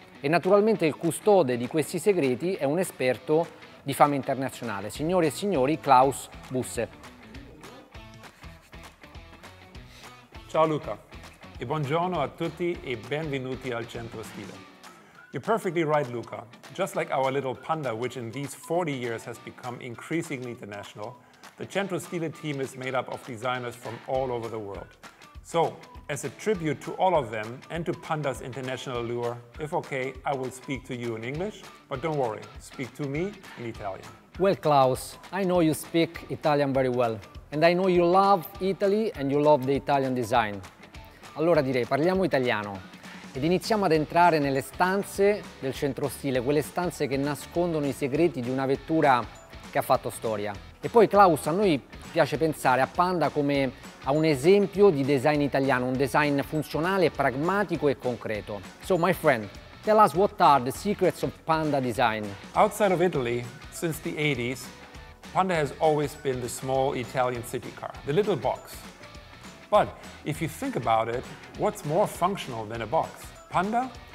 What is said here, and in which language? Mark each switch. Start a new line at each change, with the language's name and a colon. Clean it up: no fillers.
Italian: E naturalmente il custode di questi segreti è un esperto di fama internazionale, signore e signori, Klaus Busse. Ciao Luca e buongiorno a tutti e benvenuti al Centro Stile.
English: You're perfectly right, Luca. Just like our little Panda, which in these 40 years has become increasingly international, the Centro Stile team is made up of designers from all over the world. So, as a tribute to all of them and to Panda's international allure, if okay, I will speak to you in English, but don't worry, speak to me in Italian. Well, Klaus, I know you speak Italian very well, and I know you love Italy and you love the Italian design.
Italian: Allora direi, parliamo italiano ed iniziamo ad entrare nelle stanze del centro stile, quelle stanze che nascondono i segreti di una vettura che ha fatto storia. E poi, Klaus, a noi piace pensare a Panda come a un esempio di design italiano, un design funzionale, pragmatico e concreto.
English: So, my friend, tell us what are the secrets of Panda design? Outside of Italy, since the 80s, Panda has always been the small Italian city car, the little box. But if you think about it, what's more functional than a box? Panda?